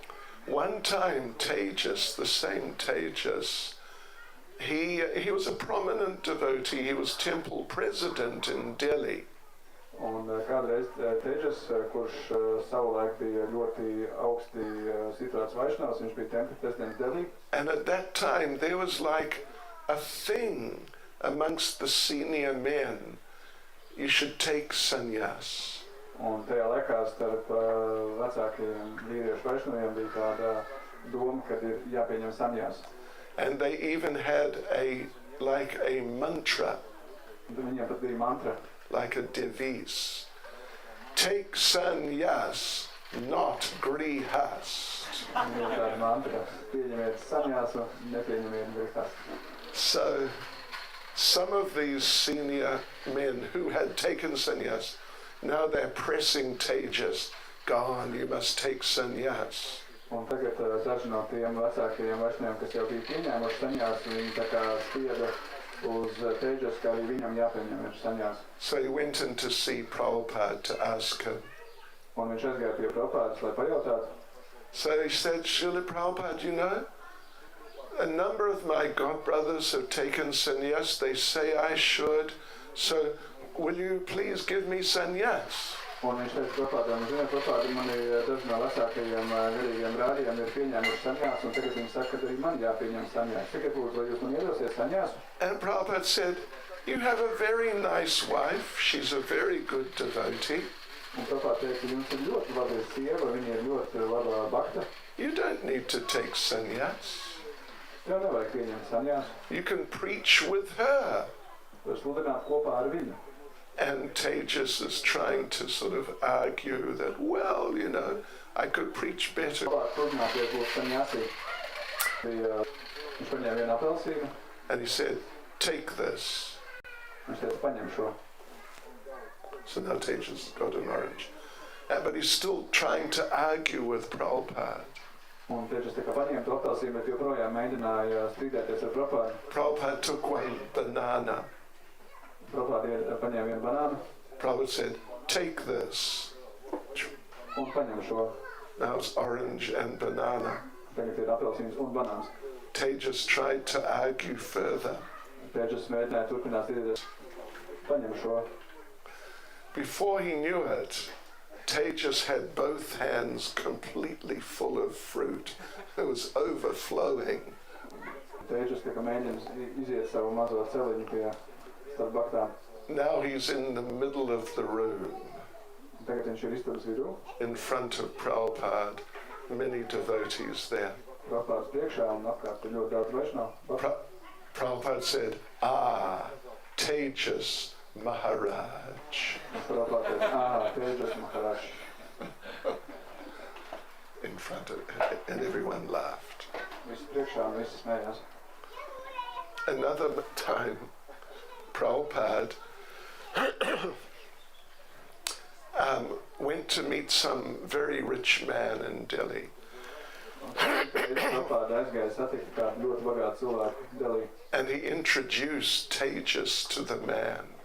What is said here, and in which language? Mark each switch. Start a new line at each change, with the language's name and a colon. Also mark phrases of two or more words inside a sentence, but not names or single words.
English: One time, Tejas, the same Tejas, he was a prominent devotee. He was temple president in Delhi.
Latvian: Un kādreiz Tejas, kurš savulaik bija ļoti augsti situēts vaišnavs, viņš bija tempļa prezidents Delhi.
English: And at that time, there was like a thing amongst the senior men. You should take sannyas.
Latvian: Un tajā laikā starp vecākajiem vīriešu vaišnaviem bija tāda doma, ka ir jāpieņem sannyas.
English: And they even had a mantra,
Latvian: Viņiem pat bija mantra.
English: like a device. Take sannyas, not grihas.
Latvian: Viņiem tāda mantra. Pieņemiet sannyas un nepieņemiet grihas.
English: So some of these senior men who had taken sannyas, now they're pressing Tejas, go on, you must take sannyas.
Latvian: Un tagad daži no tiem vecākajiem vaišnaviem, kas jau bija pieņēmuši sannyas, viņi tā kā spieda uz Tejas, ka arī viņam jāpieņem ir sannyas.
English: So he went in to see Prabhupada to ask him.
Latvian: Un viņš aizgāja pie Prabhupadas, lai pajautātu.
English: So he said, Srila Prabhupada, a number of my godbrothers have taken sannyas. They say I should. So will you please give me sannyas?
Latvian: Un viņš teica Prabhupādam, Prabhupada, man ir daži no vecākajiem garīgiem brāļiem ir pieņēmuši sannyas, un tagad viņi saka, ka arī man jāpieņem sannyas. Tagad lūdzu, vai jūs man iedosiet sannyas?
English: And Prabhupada said, you have a very nice wife. She's a very good devotee.
Latvian: Un Prabhupada teica, jums ir ļoti laba sieva, viņa ir ļoti laba bakta.
English: You don't need to take sannyas.
Latvian: Tev nevajag pieņemt sannyas.
English: You can preach with her.
Latvian: Var sludināt kopā ar viņu.
English: And Tejas is trying to sort of argue that, well, I could preach better.
Latvian: Labāk sludināties būs sannyasi. Viņš paņēma vienu apelsīnu.
English: And he said, take this.
Latvian: Viņš teica, paņem šo.
English: So now Tejas got an orange. But he's still trying to argue with Prabhupada.
Latvian: Un Tejas tika paņēma to apelsīnu, bet joprojām mēģināja strīdēties ar Prabhupādu.
English: Prabhupada took one banana.
Latvian: Prabhupada paņēma vienu banānu.
English: Prabhupada said, take this.
Latvian: Un paņem šo.
English: Now it's orange and banana.
Latvian: Tagad ir apelsīns un banāns.
English: Tejas tried to argue further.
Latvian: Tejas mēģināja turpināt strīdēties. Paņem šo.
English: Before he knew it, Tejas had both hands completely full of fruit. It was overflowing.
Latvian: Tejas tika mēģinājums iziet savu mazo celiņu pie starp baktām.
English: Now he's in the middle of the room.
Latvian: Tagad viņš ir istabas vidū.
English: In front of Prabhupada, many devotees there.
Latvian: Prabhupāds priekšā un apkārt ir ļoti daudz Vaishnavu.
English: Prabhupada said, Tejas Maharaj.
Latvian: Prabhupada teica, Tejas Maharaj.
English: In front of, and everyone laughed.
Latvian: Visi priekšā un visi smējās.
English: Another time, Prabhupada went to meet some very rich man in Delhi. And he introduced Tejas to the man.